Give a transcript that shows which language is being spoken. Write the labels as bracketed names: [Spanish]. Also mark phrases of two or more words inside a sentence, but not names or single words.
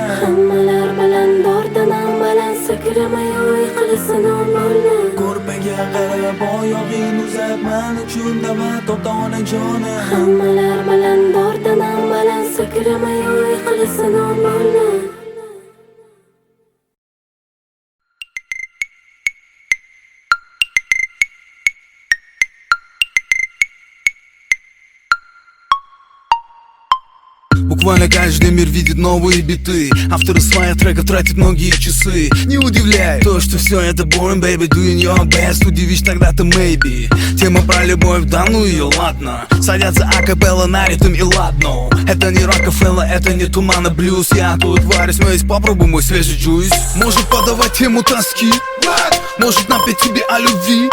[Uzbek] Hammalar bilan dordanam baland sakrama yo yiqilasan bo'lna Ko'rpaga qarab oyog'ing uzab men uchun dava to'xta onajonim Hammalar bilan dordanam baland sakrama yo yiqilasan bo'lna [Russian] Буквально каждый мир видит новые биты. Авторы своих треков тратят многие часы. Не удивляй то, что все это [English] boring, baby, doing your best. [Russian] Удивишь тогда-то maybe. Тема про любовь, да ну ее, ладно. Садятся акапелла на ритм и ладно. Это не Рокфеллер, это не Тумана блюз. Я тут варюсь, но есть попробуй мой свежий джуйс. Может подавать тему тоски, может напеть тебе о любви.